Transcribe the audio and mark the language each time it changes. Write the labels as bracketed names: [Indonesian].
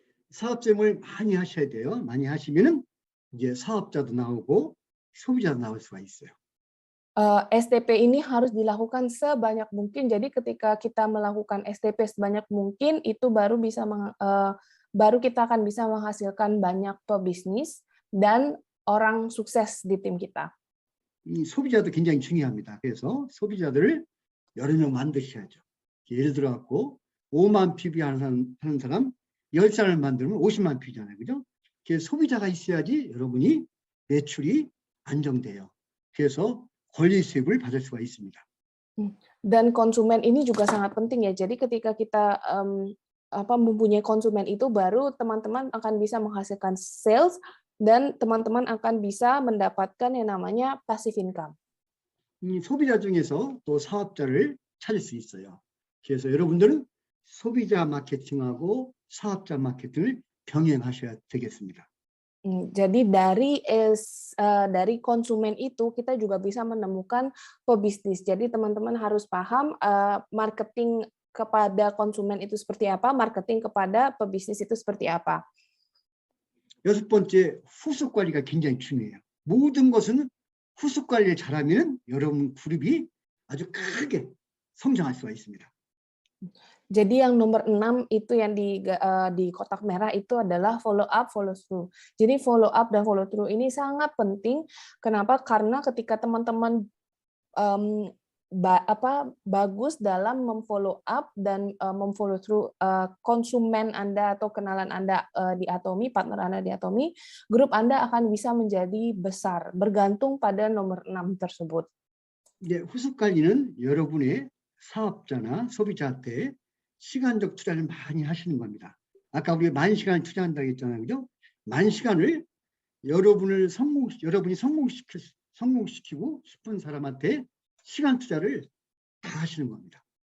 [Korean] 사업 설명을 많이 하셔야 돼요. 많이 하시면은 이제 사업자도 나오고 소비자도 나올 수가 있어요. [Indonesian] STP ini harus dilakukan sebanyak mungkin. Jadi ketika kita melakukan STP sebanyak mungkin, itu baru kita akan bisa menghasilkan banyak pebisnis dan orang sukses di tim kita. [Korean] 이 소비자도 굉장히 중요합니다. 그래서 소비자들을 여러 명 만드셔야죠. 예를 들어 갖고 5만 PB 하는 사람 10사람을 만들면 50만 PB잖아요. 그죠? 그래서 소비자가 있어야지 여러분이 매출이 안정돼요. 그래서 권리 수입을 받을 수가 있습니다. [Indonesian] Dan konsumen ini juga sangat penting ya. Jadi ketika kita mempunyai konsumen itu, baru teman-teman akan bisa menghasilkan sales dan teman-teman akan bisa mendapatkan yang namanya passive income. [Korean] 소비자 중에서 또 사업자를 찾을 수 있어요. 그래서 여러분들은 소비자 마케팅하고 사업자 마케팅을 병행하셔야 되겠습니다. [Indonesian] Jadi dari konsumen itu kita juga bisa menemukan pebisnis. Jadi teman-teman harus paham marketing kepada konsumen itu seperti apa, marketing kepada pebisnis itu seperti apa. [Korean] 여섯 번째, 후속 관리가 굉장히 중요해요. 모든 것은 후속 관리를 잘하면 여러분 그룹이 아주 크게 성장할 수가 있습니다. [Indonesian] Jadi yang nomor 6 itu yang di kotak merah itu adalah follow up, follow through. Jadi follow up dan follow through ini sangat penting. Kenapa? Karena ketika teman-teman bagus dalam memfollow up dan memfollow through konsumen Anda atau kenalan Anda di Atomi, partner Anda di Atomi, grup Anda akan bisa menjadi besar, bergantung pada nomor 6 tersebut. [Korean] 이제 후속 관리는 여러분의 사업자나 소비자한테 시간적 투자를 많이 하시는 겁니다. 아까 우리가 10,000시간을 투자한다고 했잖아요. 그죠? 10,000시간을 여러분이 성공시키고 싶은 사람한테 시간 투자를 다 하시는 겁니다.